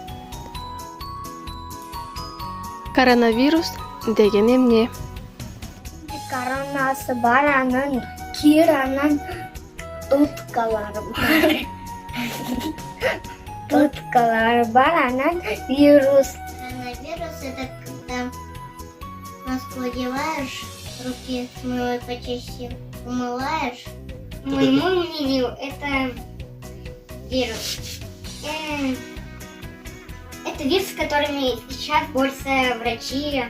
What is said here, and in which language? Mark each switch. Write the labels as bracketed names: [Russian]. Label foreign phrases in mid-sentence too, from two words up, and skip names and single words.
[Kyrgyz] Коронавирус деген эмне? Коронасы бар, анан кир, анан уткалары бар. Уткалары бар, анан вирус. Коронавирус — [Russian] это когда маску одеваешь, руки с мылом почаще умываешь. По моему мнению, это вирус. Это вирус, с которыми сейчас борются врачи.